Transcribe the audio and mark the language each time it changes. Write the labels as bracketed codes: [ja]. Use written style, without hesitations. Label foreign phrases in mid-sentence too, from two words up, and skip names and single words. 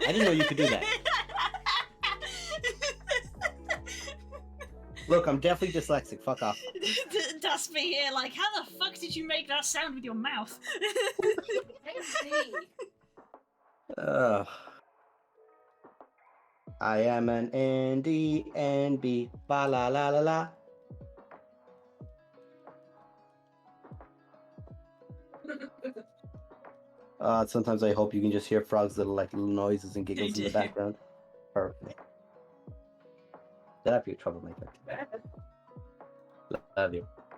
[en] I didn't know you could do that. Look, I'm definitely dyslexic. Fuck off. That's me here, like, how the fuck did you make that sound with your mouth? I am an NDNB. Ba la la la la. Sometimes I hope you can just hear Frog's little noises and giggles in the background. Perfect. Get up, you troublemaker. Love you.